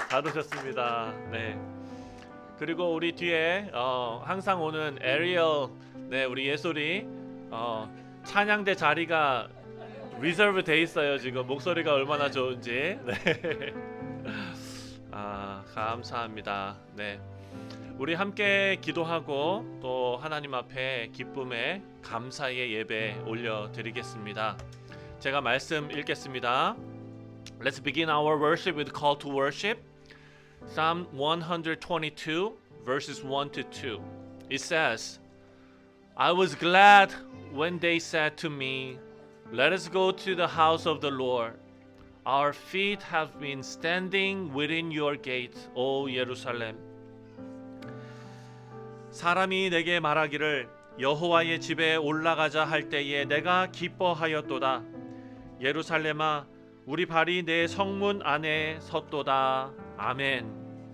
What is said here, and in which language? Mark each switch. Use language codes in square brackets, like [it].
[ko] 잘 오셨습니다. 네. 그리고 우리 뒤에 항상 오는 에리얼, 네, 우리 예솔이 찬양대 자리가 리저브 돼 있어요. 지금 목소리가 얼마나 좋은지. 네. 감사합니다. 네, 우리 함께 기도하고 또 하나님 앞에 기쁨의 감사의 예배 올려드리겠습니다. 제가 말씀 읽겠습니다. [en] Let's begin our worship with call to worship. Psalm 122 verses 1 to 2. It says, I was glad when they said to me, Let us go to the house of the Lord. Our feet have been standing within your gate, O 예루살렘. [ko] 사람이 내게 말하기를 여호와의 집에 올라가자 할 때에 내가 기뻐하였도다. 예루살렘아, 우리 발이 내 성문 안에 섰도다. 아멘.